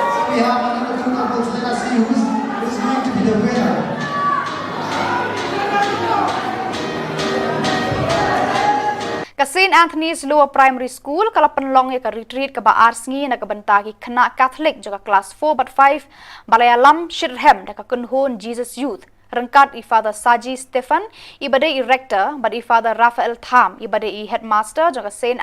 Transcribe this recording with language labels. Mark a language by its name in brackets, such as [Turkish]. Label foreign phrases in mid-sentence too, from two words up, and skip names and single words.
[English] we have another two couples. Let us see who's going to be the winner. [Khasi] Ka St. Anthony's Lower Primary School kala penlong ya ka retreat ka ba arsngi na ka bentagi kena Catholic juga kelas 4/5 Balayalam Shirham da ka kunhun Jesus Youth rengkat i Father Saji Stephen ibade i rector bad i Father Raphael Tham ibade i headmaster juga St.